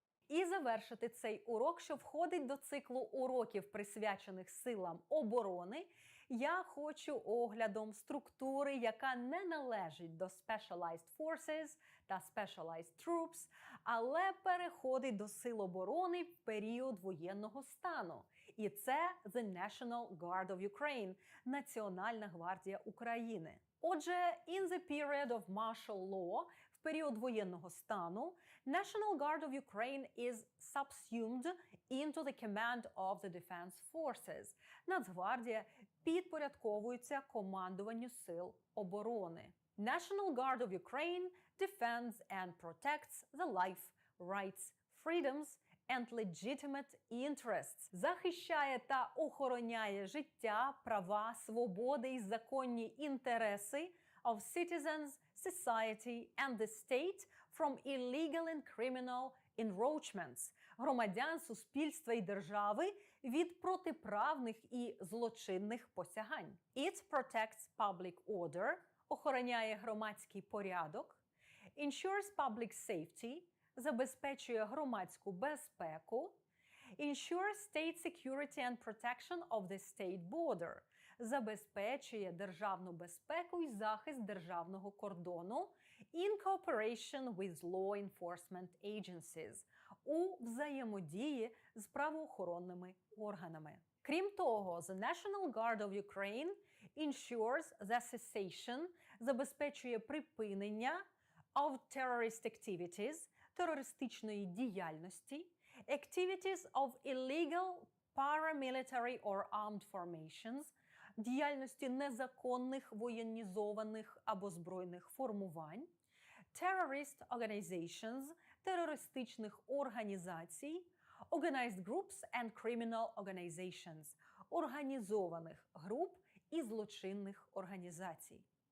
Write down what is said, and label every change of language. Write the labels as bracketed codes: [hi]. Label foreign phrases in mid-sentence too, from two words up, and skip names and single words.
[uk] І завершити цей урок, що входить до циклу уроків, присвячених силам оборони, я хочу оглядом структури, яка не належить до [en] Specialized Forces [uk] та [en] Specialized Troops, [uk] але переходить до сил оборони в період воєнного стану. І це [en] The National Guard of Ukraine – [uk] Національна гвардія України. Отже, [en] in the period of martial law, [uk] в період воєнного стану, [en] National Guard of Ukraine is subsumed into the command of the Defense Forces. [uk] Нацгвардія підпорядковується командуванню сил оборони. [en] National Guard of Ukraine defends and protects the life, rights, freedoms and legitimate interests. [uk] Захищає та охороняє життя, права, свободи і законні інтереси [en] of citizens, society and the state from illegal and criminal encroachments, [uk] громадян, суспільства і держави від протиправних і злочинних посягань. [en] It protects public order, [uk] охороняє громадський порядок, [en] ensures public safety, [uk] забезпечує громадську безпеку, [en] ensures state security and protection of the state border, [uk] забезпечує державну безпеку і захист державного кордону [en] in cooperation with law enforcement agencies, [uk] у взаємодії з правоохоронними органами. Крім того, [en] the National Guard of Ukraine ensures the cessation, [uk] забезпечує [en] припинення of terrorist activities, [uk] терористичної діяльності, [en] activities of illegal paramilitary or armed formations, [uk] діяльності незаконних воєнізованих або збройних формувань, [en] terrorist organizations, [uk] терористичних організацій, [en] organized groups and criminal organizations, [uk] організованих груп і злочинних організацій.